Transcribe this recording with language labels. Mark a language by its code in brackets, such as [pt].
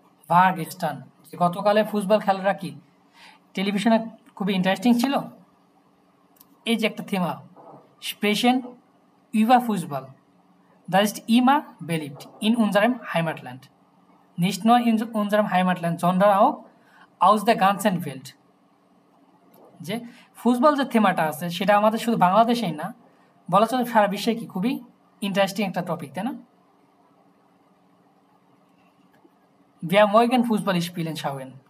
[de] War gestern, [bn] যে গতকালের football খেলাটা কি টেলিভিশনে খুবই ইন্টারেস্টিং ছিল। এই যে একটা থেমা, স্প্রেশন [de] über Fußball, das ist immer beliebt in unserem Heimatland. Nicht nur in unserem Heimatland, sondern auch aus der ganzen Welt. [bn] যে ফুটবল যে থেমাটা আছে সেটা আমাদের শুধু বাংলাদেশেই না, বলা চলে সারা বিশ্বে কি খুবই ইন্টারেস্টিং একটা টপিক, তাই না? [de] Wir mögen Fußball spielen schauen.